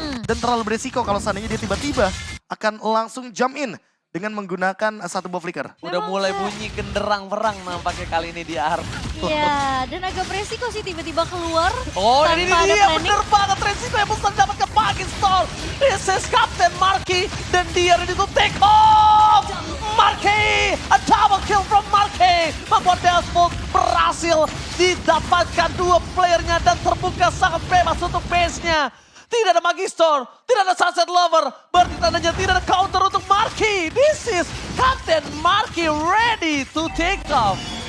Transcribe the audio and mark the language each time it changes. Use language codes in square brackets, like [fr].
[id] Dan terlalu beresiko kalau seandainya dia tiba-tiba akan langsung jump in dengan menggunakan satu buah flicker. Udah mulai bunyi genderang perang nampaknya kali ini di Ar. Iya, dan agak beresiko sih tiba-tiba keluar Oh, tanpa ini ada dia planning. bener banget resiko yang bisa dapatkan Magister. [en] This is Captain Marky [id] dan dia [en] ready to take off. Marky, a double kill from Marky. [id] Membuat Dealsbook berhasil didapatkan dua playernya dan terbuka sangat bebas untuk base-nya. Tidak ada Magister, tidak ada Sunset Lover, berarti tandanya tidak ada counter untuk Marky. [en] This is Captain Marky ready to take off.